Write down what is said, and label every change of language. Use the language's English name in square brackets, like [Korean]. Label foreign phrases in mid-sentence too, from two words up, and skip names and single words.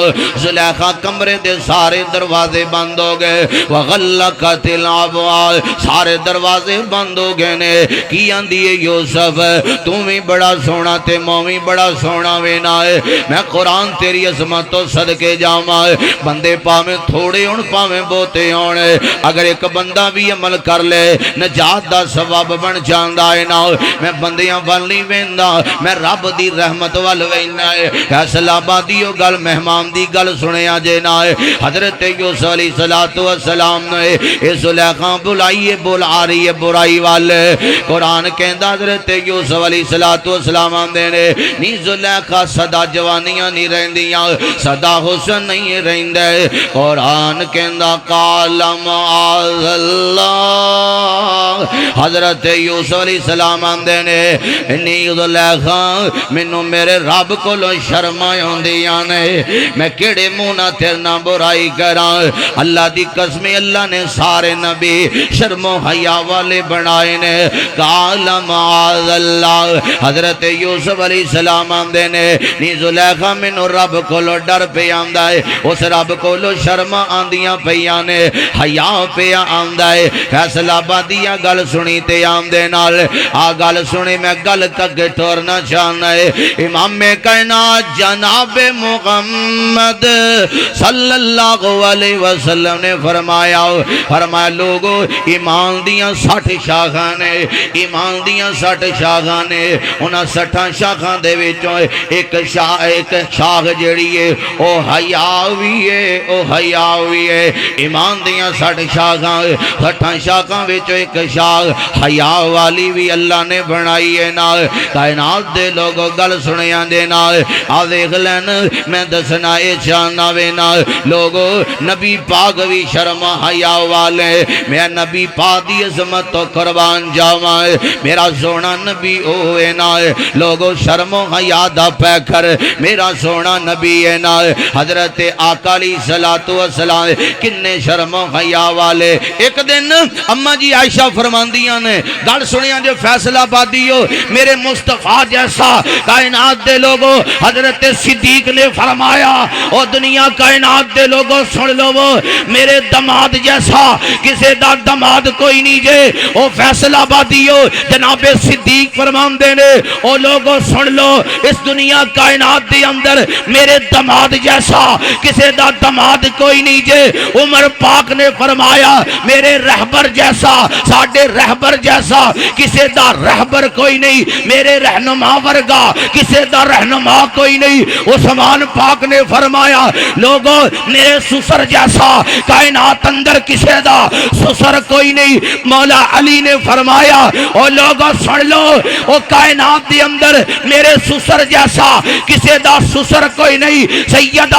[Punjabi] زلیخا کمرے دے سارے دروازے بند ہو گئے [Arabic] وغلقت الابواب [Punjabi] سارے دروازے بند ہو گئے نے کی آندی ہے یوسف تمہیں بڑا سونا تے مومی بڑا سونا وینا ہے میں قرآن تیری عظمت تو صدقے جاواں بندے پاویں تھوڑے ہون پاویں بہتے ہون اگر ایک بندہ بھی عمل کر لے نجات دا سبب بن جاندا ہے نا میں بندیاں ول نہیں ویندا میں رب دی رحمت ول ویندا ہے فیصلہ آبادی او گل مہمان دی گل سنیا جے نا حضرت یوسف [Arabic] علیہ السلام [Punjabi] نے اے زلیخا بلائیے بلا رہی ہے برائی والے قرآن کہندا حضرت یوسف [Arabic] علیہ السلام [Punjabi] آندے نے نی زلیخا سدا جوانیاں نہیں رہندیاں سدا حسن نہیں رہندے قرآن کہندا [Arabic] قال معاذ اللہ [Punjabi] حضرت یوسف [Arabic] علیہ السلام [Punjabi] آندے نے انی زلیخا مینوں میرے رب کولوں شرم آوندیاں نے میں کیڑے منہ نال تیرے نال برائی کراں اللہ دی قسم اللہ نے سارے نبی شرم و حیا والے بنائے نے [Arabic] قال معاذ اللہ [Punjabi] حضرت یوسف [Arabic] علیہ السلام [Punjabi] آندے نے نی زلیخا مینوں رب کولوں ڈر پہ آندا ہے اس رب کولوں شرم آندیاں پیاں نے حیا پہ آندا ہے فیصلہ آبادیاں گل سنی تے آندے نال آ گل سنی میں گل تک ٹورنا چاہنا ہے امام کائنات جناب محمد [Arabic] صلی اللہ علیہ وسلم [Punjabi] نے فرمایا لوگو ایمان دیاں 60 شاخاں نے ایمان دیاں 60 شاخاں نے انہاں 60 شاخاں دے وچوں ایک شاخ جڑی ہے او حیا وی ہے او حیا وی ہے ایمان دیاں 60 شاخاں 60 شاخاں وچوں ایک شاخ حیا والی بھی اللہ نے بنائی ہے نا کائنات دے لوگو گل سنیاں دے نا آ دیکھ لین میں دسنا اے چاہنا وے نا لوگو نبی پاک بھی شرم حیا والے میں نبی پاک دی عظمت تو قربان جاواں میرا سونا نبی ہوئے نا لوگو شرم و حیا دا پیکر میرا سونا نبی ہے نا حضرت آقا [Arabic] علیہ السلام [Punjabi] کنے شرم و حیا والے ایک دن اماں جی عائشہ فرماندیاں نے گل سنیاں جو فیصلہ آبادی ہو میرے مصطفیٰ جیسا کائنات دے لوگو حضرت صدیق نے فرمایا او دنیا کائنات دے لوگو سن لو میرے دماد جیسا کسے دا دماد کوئی نہیں جے او فیصلہ آبادی ہو جناب صدیق فرماندے نے او لوگو سن لو اس دنیا کائنات دے اندر میرے دماد جیسا کسے دا دماد کوئی نہیں جے عمر پاک نے فرمایا میرے رہبر جیسا ساڈے رہبر جیسا کسے دا رہبر کوئی نہیں میرے رہنما ورگا کسے دا رہنما کوئی نہیں عثمان پاک نے فرمایا لوگو میرے سسر جیسا کائنات اندر کسے دا سسر کوئی نہیں مولا علی نے فرمایا او لوگو سن لو او کائنات دی اندر میرے سسر جیسا کسے دا سسر کوئی نہیں سیدہ